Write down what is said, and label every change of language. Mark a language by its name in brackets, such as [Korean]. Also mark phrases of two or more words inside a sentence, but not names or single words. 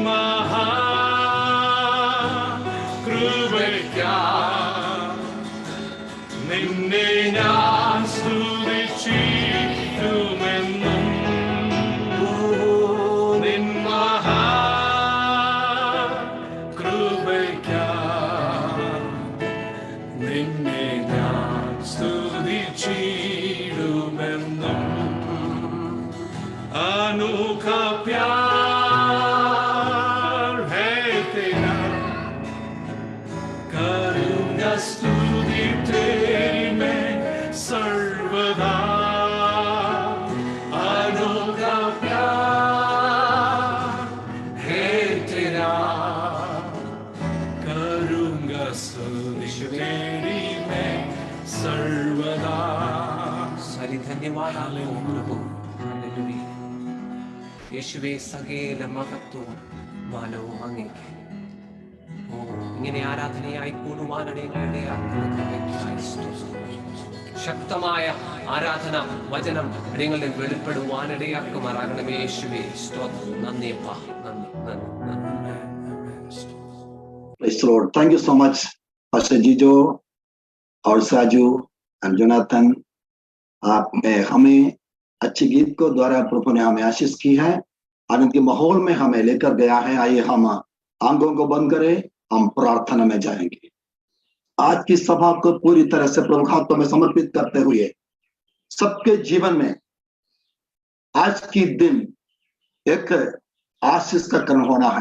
[Malayalam] നിന്നെ ഞാൻ സ്തുതിച്ചിടുമെന്നും നിൻ മഹാകൃപയ്ക്കായി നിന്നെ ഞാൻ [Hindi] സ്തുതിച്ചിടുമെന്നും अनोखा प्यार है तेरा, करूँगा स्तुति तेरी मैं सर्वदा, अनोखा प्यार है तेरा, करूँगा स्तुति तेरी मैं सर्वदा. [Malayalam] സരി ധന്യവാദാലോ പ്രഭു. ഹല്ലേലൂയ. യേശുവേ സകല മഹത്വവും മാനവും അങ്ങേക്ക്. ഓ ഇങ്ങനെ ആരാധനയായി കൂടുവാനിടയായ ശക്തമായ ആരാധന വചനം നിങ്ങളെ വെളിപ്പെടുവാനിടയാക്കുമാറാകണമേ. യേശുവേ സ്തോത്രം. നന്ദിയപ്പാ, നന്ദി. [English] Praise the Lord. Thank you so much, Pastor Jijo और साजू and Jonathan. [Hindi] आपने हमें अच्छी गीत को द्वारा प्रभु ने हमें आशीष की है, आनंद के माहौल में हमें लेकर गया है. आइए हम आंखों को बंद करें, हम प्रार्थना में जाएंगे. आज की सभा को पूरी तरह से प्रभु हाथों में समर्पित करते हुए सबके जीवन में आज की दिन एक आशीष का कर्म होना है.